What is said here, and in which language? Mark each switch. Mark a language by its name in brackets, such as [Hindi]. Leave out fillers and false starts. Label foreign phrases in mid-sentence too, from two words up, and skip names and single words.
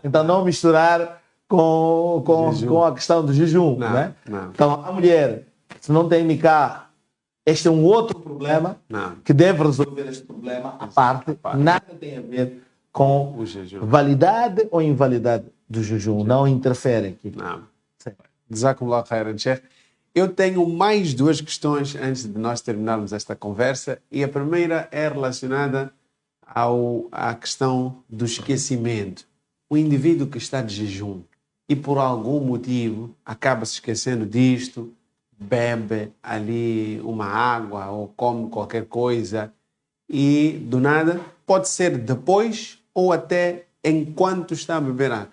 [Portuguese] Então não misturar com a questão do jejum, Não, né? não. Então a mulher, se não tem nikah, este é um outro problema Não. que deve resolver este problema à parte. Nada tem a ver com O jejum. validade ou invalidade do jejum. Não interfere aqui. Não. Sim. [Arabic] جزاكم الله خيرا شيخ. [Portuguese] Eu tenho mais duas questões antes de nós terminarmos esta conversa. E a primeira é relacionada à questão do esquecimento. O indivíduo que está de jejum e por algum motivo acaba se esquecendo disto, bebe ali uma água ou come qualquer coisa e do nada, pode ser depois ou até enquanto está a beber água.